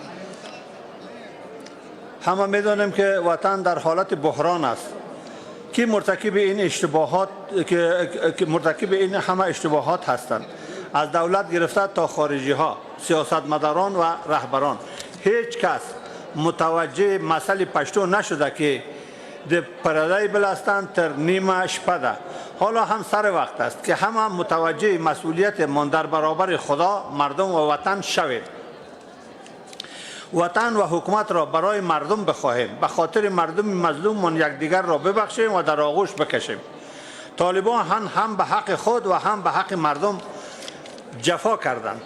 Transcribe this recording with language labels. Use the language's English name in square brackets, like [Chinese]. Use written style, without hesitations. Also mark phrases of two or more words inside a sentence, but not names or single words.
[Persian] همه میدانیم که وطن در حالت بحران است که مرتکب این اشتباهات که مرتکب این همه اشتباهات هستند، از دولت گرفته تا خارجی ها، سیاستمداران و رهبران. هیچ کس متوجه مسئله پشتو نشده که [Pashto] د پردای بلستان تر نیمه شپه ده. [Persian] حالا هم سر وقت است که همه متوجه مسئولیت من در برابر خدا، مردم و وطن شوید. وطن و حکومت را برای مردم بخواهیم، به خاطر مردم مظلوم من یکدیگر را ببخشیم و در آغوش بکشیم. طالبان هم به حق خود و هم به حق مردم جفا کردند.